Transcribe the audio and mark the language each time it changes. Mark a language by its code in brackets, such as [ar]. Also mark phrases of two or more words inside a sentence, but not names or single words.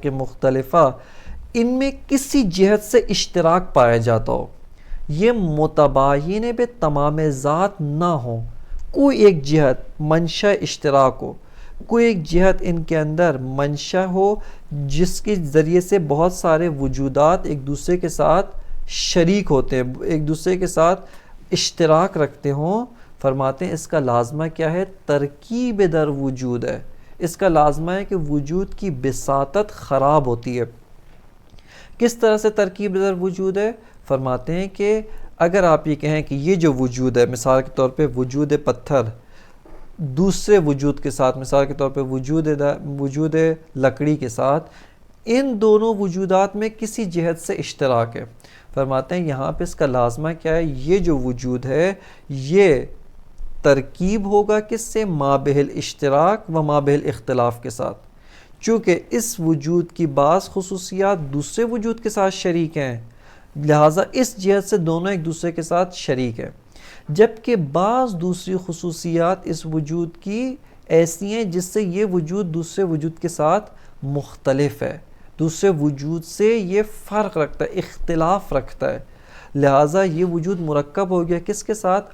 [ur] مختلفہ، ان میں کسی جہت سے اشتراک پایا جاتا ہو، یہ متباین بے تمام ذات نہ ہو، کوئی ایک جہت منشا اشتراک ہو، کوئی ایک جہت ان کے اندر منشا ہو جس کے ذریعے سے بہت سارے وجودات ایک دوسرے کے ساتھ شریک ہوتے ہیں، ایک دوسرے کے ساتھ اشتراک رکھتے ہوں، فرماتے ہیں اس کا لازمہ کیا ہے؟ [fa] ترکیب در وجود [ur] ہے۔ اس کا لازمہ ہے کہ وجود کی بساطت خراب ہوتی ہے۔ کس طرح سے [fa] ترکیب در وجود [ur] ہے؟ فرماتے ہیں کہ اگر آپ یہ کہیں کہ یہ جو وجود ہے، مثال کے طور پہ وجود پتھر دوسرے وجود کے ساتھ، مثال کے طور پہ وجود لکڑی کے ساتھ، ان دونوں وجودات میں کسی جہت سے اشتراک ہے، فرماتے ہیں یہاں پہ اس کا لازمہ کیا ہے؟ یہ جو وجود ہے یہ ترکیب ہوگا کس سے؟ [ar] مابہ الاشتراک و مابہ الاختلاف [ur] کے ساتھ، چونکہ اس وجود کی بعض خصوصیات دوسرے وجود کے ساتھ شریک ہیں، لہٰذا اس جہت سے دونوں ایک دوسرے کے ساتھ شریک ہیں، جبکہ بعض دوسری خصوصیات اس وجود کی ایسی ہیں جس سے یہ وجود دوسرے وجود کے ساتھ مختلف ہے، دوسرے وجود سے یہ فرق رکھتا ہے، اختلاف رکھتا ہے، لہٰذا یہ وجود مرکب ہو گیا کس کے ساتھ؟